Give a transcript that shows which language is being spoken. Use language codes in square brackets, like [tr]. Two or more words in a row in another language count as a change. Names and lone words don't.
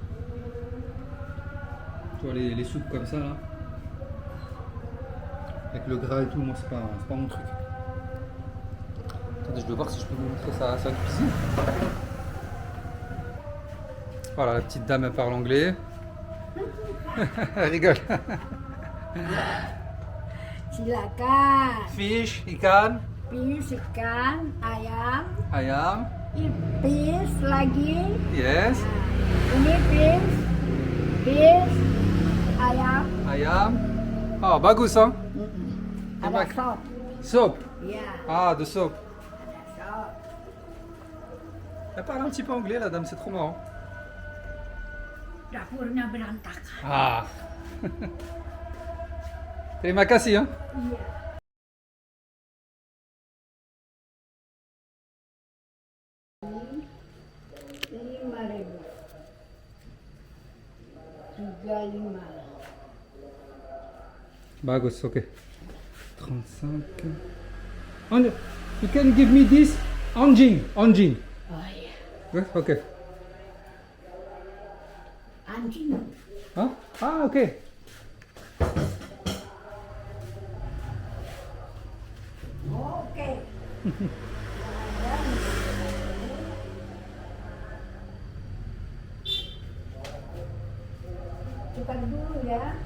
[fr] Tu vois les soupes comme ça là, avec le gras et tout, moi c'est pas mon truc. Attendez, je dois voir si je peux vous montrer sa cuisine. Voilà, la petite dame elle parle anglais. Elle rigole. [id] Silakan. Fish, ikan, Fish, ikan, ayam, ayam, fish lagi. [en] yes, [id] Ini fish, ayam. ayam. Ah, bagus hein. Ada Baik. sop. [en] Soup. [id] Ya, [en] Ah, de soup. [id] ada sop. [fr] Elle parle un petit peu anglais la dame, c'est trop marrant. [id] Dapurnya berantakan. Ah. Terima kasih hein. Iya. Rp5.000. 35. Bagus, ok. 35. [en] And you can give me this anjing. [id] Oh iya. [en] Yes, ok. [id] Anjing. [en] Huh? Ah, ok. [id] Oke. Tukar dulu ya.